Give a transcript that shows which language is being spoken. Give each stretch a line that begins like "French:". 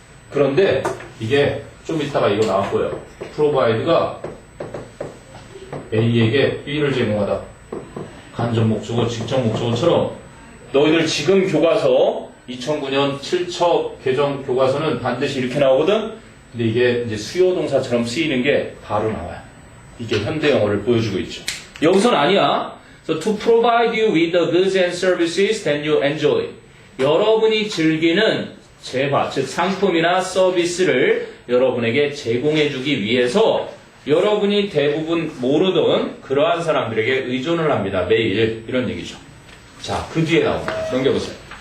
Korean: 그런데 이게 좀 이따가 이거 나올 거예요. provide가 A에게 B를 제공하다 간접 목적어, 직접 목적어처럼 너희들 지금 교과서 2009년 7첩 개정 교과서는 반드시 이렇게 나오거든. 근데 이게 이제 수요 동사처럼 쓰이는 게 바로 나와요. 이게 현대 영어를 보여주고 있죠. 여기서는 아니야.
English: So to provide you with the goods and services that you enjoy.
Korean: 여러분이 즐기는 재화, 즉 상품이나 서비스를 여러분에게 제공해주기 위해서 여러분이 대부분 모르던 그러한 사람들에게 의존을 합니다. 매일 이런 얘기죠. 자, 그 뒤에 나옵니다. 넘겨보세요.